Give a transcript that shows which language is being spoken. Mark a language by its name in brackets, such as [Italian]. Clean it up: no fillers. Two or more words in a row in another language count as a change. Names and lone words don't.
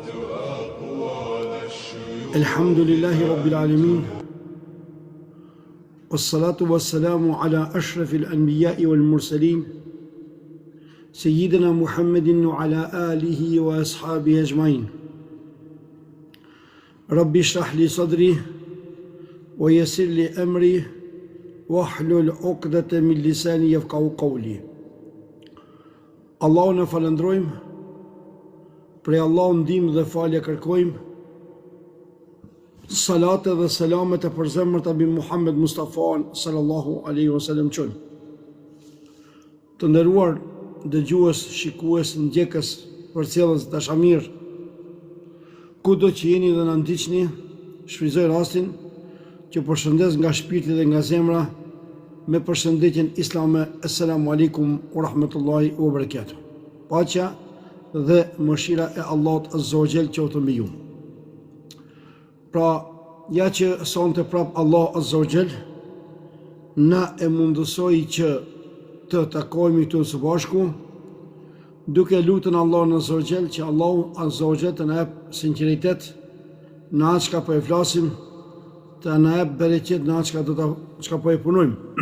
[Arabic] الحمد لله رب العالمين والصلاة والسلام على أشرف الأنبياء والمرسلين سيدنا محمد وعلى آله وأصحابه أجمعين رب اشرح لي صدري ويسر لي أمري واحلل عقدة من لساني يفقهوا قولي. [Albanian] Allahun e falëndrojmë, prej Allahut ndihmë dhe falje kërkojmë. Salate dhe selamet e përzemërt mbi Muhammed Mustafa [Arabic] صلى الله عليه وسلم [Albanian] çojmë. Të nderuar dëgjues, shikues, ndjekës, përcjellës dashamir, kudo që jeni dhe na ndiqni, shfrytëzoj rastin që përshëndes nga shpirti dhe nga zemra me përshëndetjen islame. [Arabic] السلام عليكم ورحمة الله وبركاته. [Albanian] Paqja dhe mëshira e Allahut [Arabic] عز وجل [Albanian] qoftë mbi ju. Pra, ja që sonte prap Allah [Arabic] عز وجل [Albanian] na e mundësoi që të takojmë këtu së bashku, duke lutur Allahun [Arabic] عز وجل [Albanian] që Allahu [Arabic] عز وجل [Albanian] të na jap sinqeritet në atë çka po e flasim, të na jap bereqet në atë çka po e punojmë.